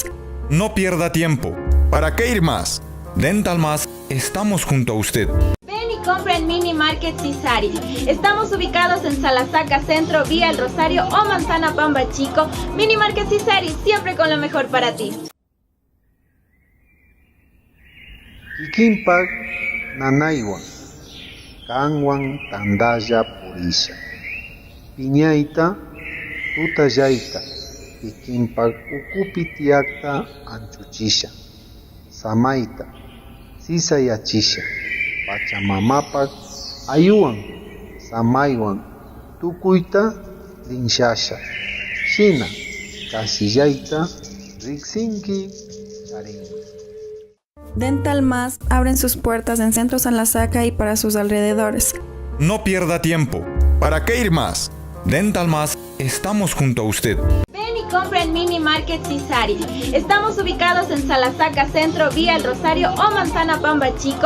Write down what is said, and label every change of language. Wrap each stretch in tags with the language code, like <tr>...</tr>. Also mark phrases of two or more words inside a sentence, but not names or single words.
<es>No pierda tiempo. ¿Para qué ir más? Dental Más, estamos junto a usted. Ven y compra en Mini Market Cisari. Estamos ubicados en Salasaca Centro, vía El Rosario o Manzana Pamba Chico. Mini Market Cisari, siempre con lo mejor para ti.</es> <qu>Kikinpak nanaywan, kanwan tandaya purisha. Piñayta, tutayayta, kikinpak ukupi tiyakta anchuchisha. Samayta, sisayachisha. Pachamamapak ayuwan, samaywan, tukuyta rinshasha. Shina, kasillayta, riksinki, charinki.</qu> <es>Dental Más abren sus puertas en Centro San Lasaca y para sus alrededores. No pierda tiempo. ¿Para qué ir más? Dental Más, estamos junto a usted. Ven y compra en Mini Market Cisari. Estamos ubicados en Salasaca Centro, vía El Rosario o Manzana Pamba Chico.</es>